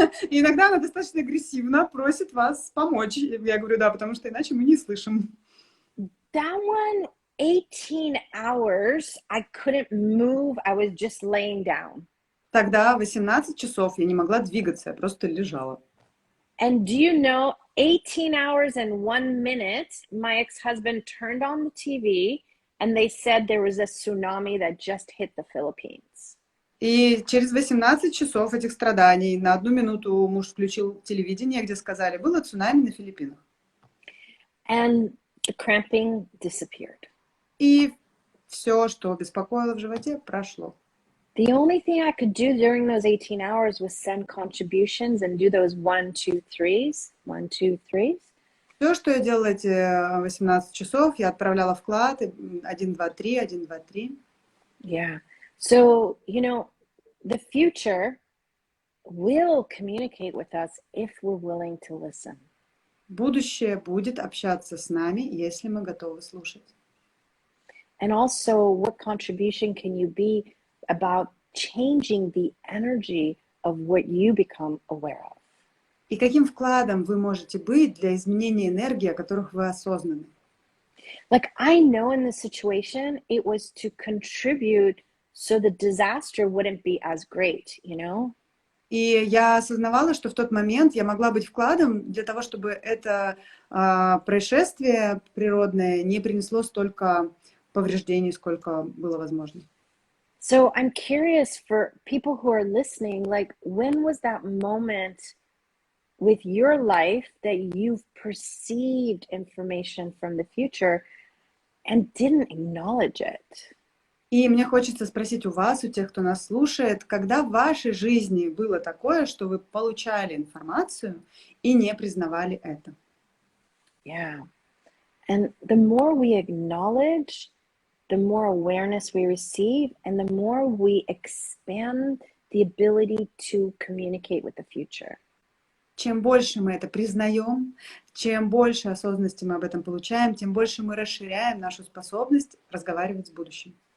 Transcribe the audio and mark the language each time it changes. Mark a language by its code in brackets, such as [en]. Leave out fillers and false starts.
[ru] И иногда она достаточно агрессивно просит вас помочь. Я говорю, да, потому что иначе мы не слышим. [en] That one, 18 hours, I couldn't move. I was just laying down. [ru] Тогда 18 часов я не могла двигаться, я просто лежала. [en] And do you know, 18 hours and 1 minute, my ex-husband turned on the TV and they said there was a tsunami that just hit the Philippines. [ru] И через 18 часов этих страданий на 1 минуту муж включил телевидение, где сказали, было цунами на Филиппинах. [en] And the cramping disappeared. [ru] И все, что беспокоило в животе, прошло. [en] The only thing I could do during those 18 hours was send contributions and do those 1, 2, 3s, 1, 2, 3s. [ru] Все, что я делала эти 18 часов, я отправляла вклад 1, 2, 3, 1, 2, 3. [en] Yeah. So, the future will communicate with us if we're willing to listen. [ru] Будущее будет общаться с нами, если мы готовы слушать. [en] And also, what contribution can you be about changing the energy of what you become aware of? [ru] И каким вкладом вы можете быть для изменения энергии, о которых вы осознаны? [en] Like, I know in this situation, it was to contribute so the disaster wouldn't be as great, [ru] И я осознавала, что в тот момент я могла быть вкладом для того, чтобы это происшествие природное не принесло столько повреждений, сколько было возможно. [en] So I'm curious for people who are listening, like, when was that moment with your life that you've perceived information from the future and didn't acknowledge it? [ru] И мне хочется спросить у вас, у тех, кто нас слушает, когда в вашей жизни было такое, что вы получали информацию и не признавали это? [en] Yeah. And the more we acknowledge, the more awareness we receive, and the more we expand the ability to communicate with the future. [ru] Чем больше мы это признаем, чем больше осознанности мы об этом получаем, тем больше мы расширяем нашу способность разговаривать с будущим.